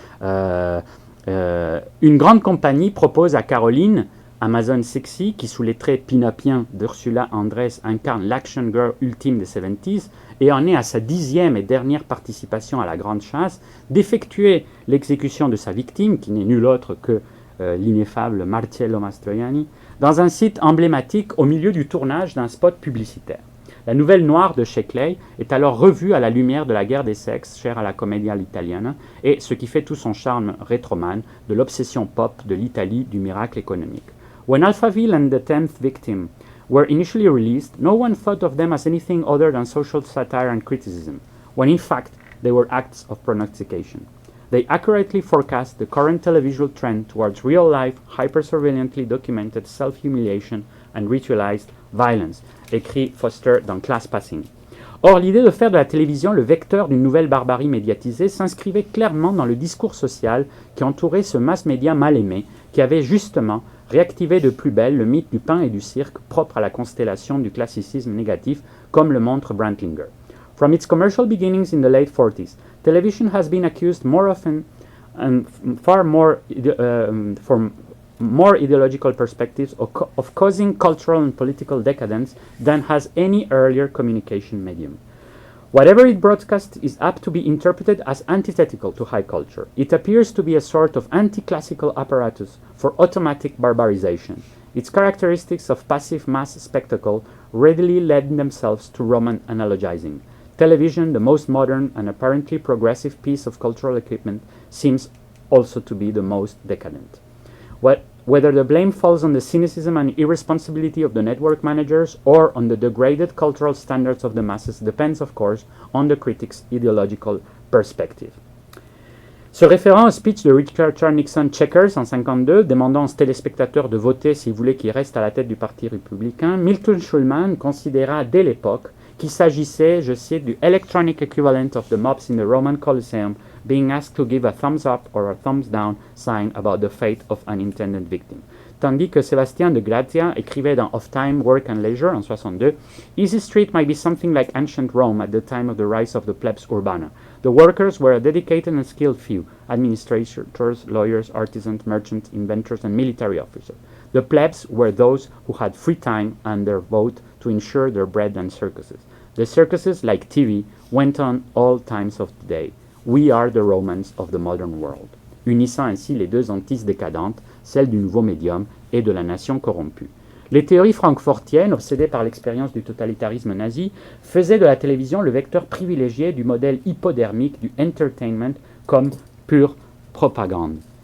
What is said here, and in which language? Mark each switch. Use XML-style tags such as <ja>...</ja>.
<fr>Une grande compagnie propose à Caroline, Amazon Sexy, qui sous les traits pin-upiens d'Ursula Andress incarne l'action girl ultime des 70s et en est à sa 10e et dernière participation à la grande chasse, d'effectuer l'exécution de sa victime, qui n'est nul autre que l'ineffable Marcello Mastroianni, dans un site emblématique au milieu du tournage d'un spot publicitaire. La nouvelle noire de Sheckley est alors revue à la lumière de la guerre des sexes, chère à la commedia italienne, et ce qui fait tout son charme rétromane, de l'obsession pop de l'Italie du miracle économique.</fr> <en>When Alphaville and the 10th Victim were initially released, no one thought of them as anything other than social satire and criticism, when in fact they were acts of prognostication. They accurately forecast the current televisual trend towards real-life, hyper-surveillantly documented self-humiliation and ritualized violence,</en> <fr>écrit Foster dans Class Passing. Or, l'idée de faire de la télévision le vecteur d'une nouvelle barbarie médiatisée s'inscrivait clairement dans le discours social qui entourait ce mass média mal aimé, qui avait justement réactivé de plus belle le mythe du pain et du cirque propre à la constellation du classicisme négatif, comme le montre Brantlinger.</fr> <en>From its commercial beginnings in the late 40s, television has been accused more often and far more from more ideological perspectives of causing cultural and political decadence than has any earlier communication medium. Whatever it broadcasts is apt to be interpreted as antithetical to high culture. It appears to be a sort of anti-classical apparatus for automatic barbarization. Its characteristics of passive mass spectacle readily lend themselves to Roman analogizing. Television, the most modern and apparently progressive piece of cultural equipment, seems also to be the most decadent. Whether the blame falls on the cynicism and irresponsibility of the network managers or on the degraded cultural standards of the masses depends, of course, on the critic's ideological perspective.</en> <fr>Se référant au speech de Richard Nixon Checkers en 1952, demandant aux téléspectateurs de voter s'ils voulaient qu'il reste à la tête du Parti républicain, Milton Schulman considéra dès l'époque qu'il s'agissait, je cite, du</fr> <en>electronic equivalent of the mobs in the Roman Colosseum being asked to give a thumbs up or a thumbs down sign about the fate of an intended victim.</en> <fr>Tandis que Sébastien de Grazia écrivait dans Of Time, Work and Leisure en 1962,</fr> <en>Easy Street might be something like ancient Rome at the time of the rise of the plebs urbana. The workers were a dedicated and skilled few, administrators, lawyers, artisans, merchants, inventors, and military officers. The plebs were those who had free time and their vote to ensure their bread and circuses. The circuses, like TV, went on all times of the day. We are the Romans of the modern world.</en> <fr>Unissant ainsi les deux antises décadentes, celle du nouveau médium et de la nation corrompue. Les théories francfortiennes, obsédées par l'expérience du totalitarisme nazi, faisaient de la télévision le vecteur privilégié du modèle hypodermique du entertainment comme pure propagande.</fr>